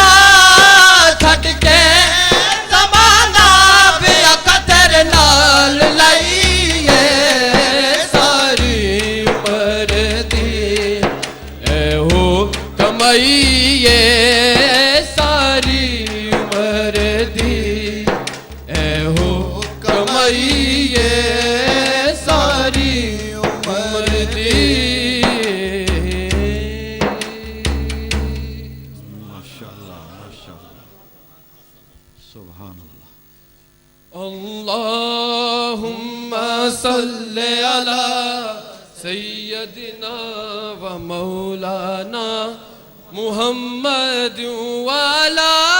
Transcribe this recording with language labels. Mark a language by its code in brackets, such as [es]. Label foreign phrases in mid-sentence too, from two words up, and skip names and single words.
[pa] چھڈ کے زمانہ وے آقا تیرے نال لئیے ساری عمر دی اے ہو کمائیے ساری عمر دی اے ہو کمائیے ساری عمر دی [ar] ماشاءالله ماشاءالله سبحان الله اللهم صل على سيدنا و مولانا محمد و على